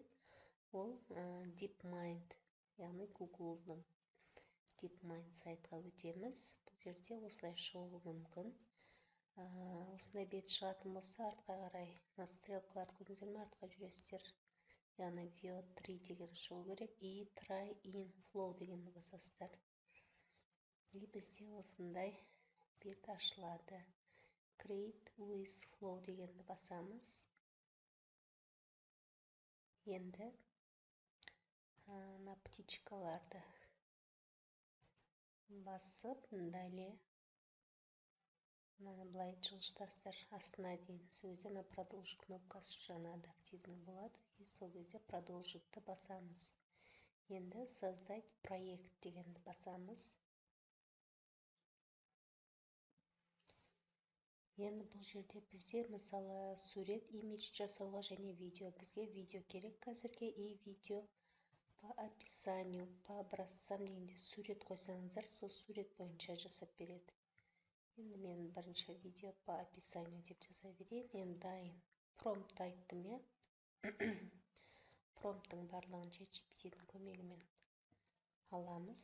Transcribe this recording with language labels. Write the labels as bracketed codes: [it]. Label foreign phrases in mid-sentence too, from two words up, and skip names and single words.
[kk] Ол DeepMind, яғни Google'ның DeepMind сайтқа өтеміз. Бұл жерде осылай шығуы мүмкін. Осындай бет шығатын болса, артқа қарай стрелкалар көрдіңіздер ме? Артқа жүресіздер. Яғни VO3 деген шығу керек. И [en] try in flow [kk] дегенді басасыздар. И бізде осындай бет ашылады. [en] Create with flow [kk] дегенді басамыз. Енді птичкаларды басып, далее былай жылжытасыздар астына дейін. Сол кезде продолж кнопкасы жанады, активный болады. И сол кезде продолжитті басамыз. Енді [ru] создать проект [kk] дегенді басамыз. Енді бұл жерде бізде мысалы сурет, имидж жасауға және видео. Бізге видео керек қазірге. И видео [ru] по описанию, по образцам [kk] дегенде сурет қойсаңыздар, сол сурет бойынша жасап береді. Енді мен бірінші видео [ru] по описанию [kk] деп жаза берейін. Енді дайын промпт айттым, я. Промпттың барлығын ChatGPT-дің көмегімен аламыз.